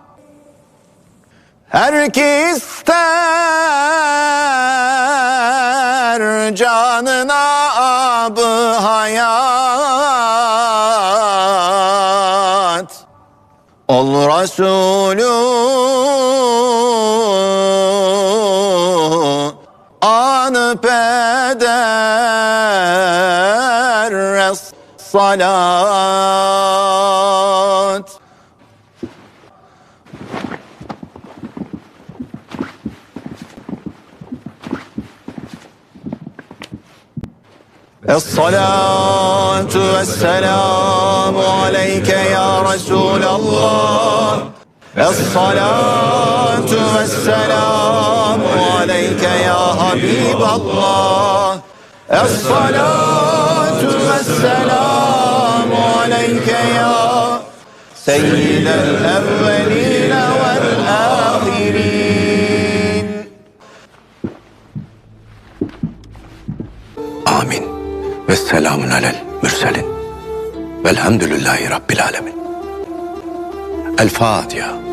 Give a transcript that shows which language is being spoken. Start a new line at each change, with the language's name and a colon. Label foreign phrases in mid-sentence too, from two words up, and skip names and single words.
Turkish: Her ki ister canına ab-ı hayat, ol Resulü an peder salat.
Arabic: الصلاة والسلام عليك يا رسول الله. الصلاة والسلام عليك يا حبيب الله. الصلاة والسلام عليك يا سيد الأولين والآخرين. Amin. وسلام على المرسلين والحمد لله رب العالمين.
Turkish: El Fatiha.